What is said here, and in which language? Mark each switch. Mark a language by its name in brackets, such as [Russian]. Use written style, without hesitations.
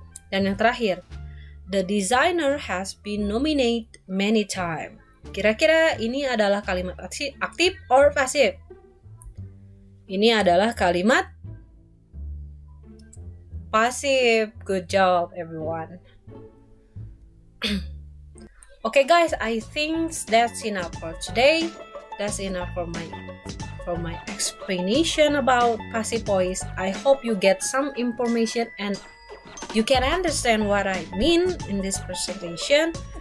[Indonesian] Dan yang terakhir, [English] the designer has been nominated many times. [Indonesian] Kira-kira ini adalah kalimat aktif or pasif? Ini adalah kalimat pasif. [English] Good job everyone. Okay guys, I think that's enough for today. That's enough for my explanation about passive voice. I hope you get some information and you can understand what I mean in this presentation.